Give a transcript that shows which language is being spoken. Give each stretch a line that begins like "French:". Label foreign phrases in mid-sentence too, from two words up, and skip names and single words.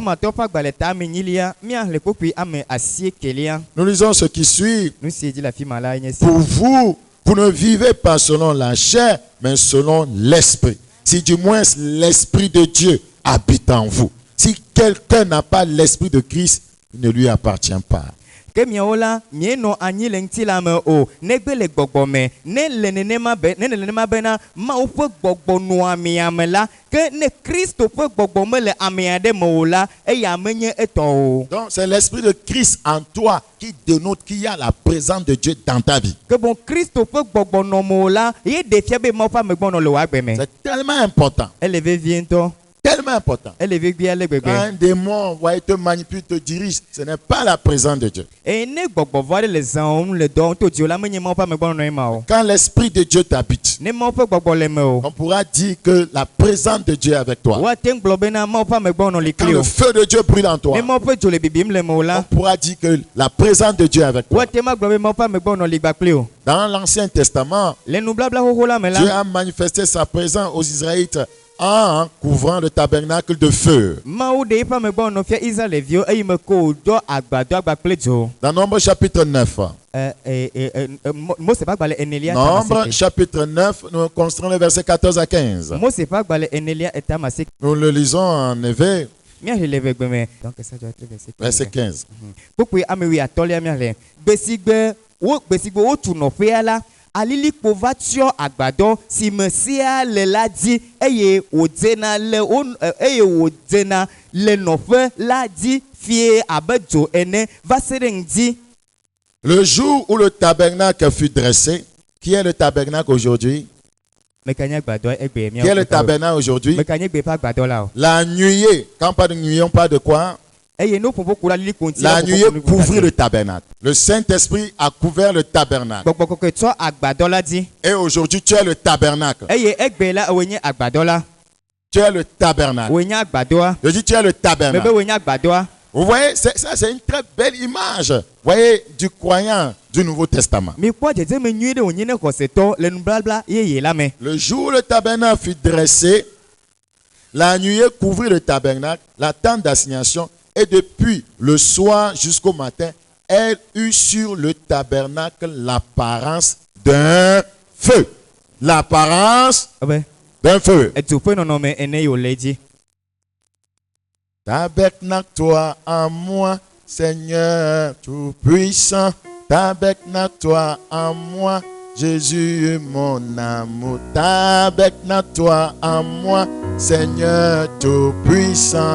French: Nous lisons ce qui suit. Pour vous, vous ne vivez pas selon la chair, mais selon l'esprit. si du moins l'Esprit de Dieu habite en vous. Si quelqu'un n'a pas l'Esprit de Christ, il ne lui appartient pas.
Ewe: ke miawola mieno anyi le ŋti la me o negbe le gbɔgbɔ me ne le nenema bena Mawu ƒe gbɔgbɔ nɔ amea me la ke ne Kristo ƒe gbɔgbɔ me le amea ɖe me o la eya menye etɔ o.
French: Donc c'est l'Esprit de Christ en toi qui dénote qu'il y a la présence de Dieu dans ta vie.
Ewe: Ke bon Kristo ƒe gbɔgbɔ nɔ me o la ye ɖe fia be Mawu ƒe amegbɔnɔ le wòa gbe me.
French: C'est tellement important.
Ewe: Ele vevie ŋutɔ.
French: Tellement important.
Ewe: Ele vevie ale gbegbe.
French: Quand un démon te manipule, te dirige, ce n'est pas la présence de Dieu.
Ewe: Et ne gbɔgbɔ vɔ aɖe le zãwom le dɔm to dzi o la menye Mawu ƒe amegbɔnɔ nɔ ema o.
French: Quand l'Esprit de Dieu t'habite,
Ewe: Ne Mawu ƒe gbɔgbɔ le me o.
French: on pourra dire que la présence de Dieu est avec toi.
Ewe: Woate ŋgblɔ bena Mawu ƒe amegbɔnɔ li
French: Quand
Ewe: kli le o.
French: feu de Dieu brûle en toi,
Ewe: Ne Mawu ƒe dzo le bibim le me o
French: on
Ewe: la.
French: pourra dire que la présence de Dieu est avec toi.
Ewe: Woate ma gblɔ be Mawu ƒe amegbɔnɔ li gba kpli o.
French: Dans l'Ancien Testament,
Ewe: Le nubabla xoxo la me
French: Dieu
Ewe: la.
French: a manifesté sa présence aux Israélites en couvrant le tabernacle de feu.
Ewe: Mawu ɖe eƒe amegbɔnɔ fia Israelviwo eye me ko wòdɔ agbadɔ agba kple dzo.
French: Dans Nombre chapitre 9.
Ewe: Mose ƒe agbalẽ enelia
French: Nombre chapitre 9, nous considérons les versets 14 à 15.
Ewe: Mose ƒe agbalẽ enelia etama se.
French: Nous le lisons en effet,
Ewe: Míahle le vegbe me.
French: Donc ça doit être verset 15.
Ewe: Kpukpui ame wi atɔlia míahle. Gbe si gbe wotu nɔƒea la. Alilikpo va tsyɔ agbadɔ si me sea le la dzi eye wòdzena le nɔƒe la dzi fie abe dzo ene va se ɖe ŋdi.
French: Le jour où le tabernacle fut dressé, qui est le tabernacle aujourd'hui?
Ewe: Mekanya agbadɔ egbe
French: Qui est le tabernacle aujourd'hui?
Ewe: Mekanya egbe ƒe agbadɔ la o.
French: La nuée, quand on parle de nuée, on parle de quoi?
Ewe: Eye no ƒoƒo ku la lilikpo ŋti.
French: La nuée couvrit le tabernacle. Le Saint-Esprit a couvert le tabernacle.
Ewe: Gbɔgbɔ kɔkɔe tsɔ agbadɔ la dzi.
French: Et aujourd'hui, tu es le tabernacle.
Ewe: Eye egbe la woe nye agbadɔ la.
French: Tu es le tabernacle.
Ewe: Woe nye agbadɔa.
French: Je dis, tu es le
Ewe: Mebe
French: tabernacle.
Ewe: woe nye agbadɔa.
French: Vous voyez, ça c'est une très belle image. Vous voyez, du croyant du Nouveau Testament.
Ewe: Mikpɔ dzedzeme nyui ɖe wònye ne xɔsetɔ le nubabla yeye la me.
French: Le jour où le tabernacle fut dressé, la nuée couvrit le tabernacle, la tente d'assignation, et depuis le soir jusqu'au matin, elle eut sur le tabernacle l'apparence d'un feu. L'apparence
Ewe: Abe.
French: d'un feu.
Ewe: Edzo ƒe nɔnɔme ene yi wòle dzi.
French: Tabernacle-toi en moi, Seigneur Tout-Puissant. Tabernacle-toi en moi, Jésus mon amour. Tabernacle-toi en moi, Seigneur Tout-Puissant.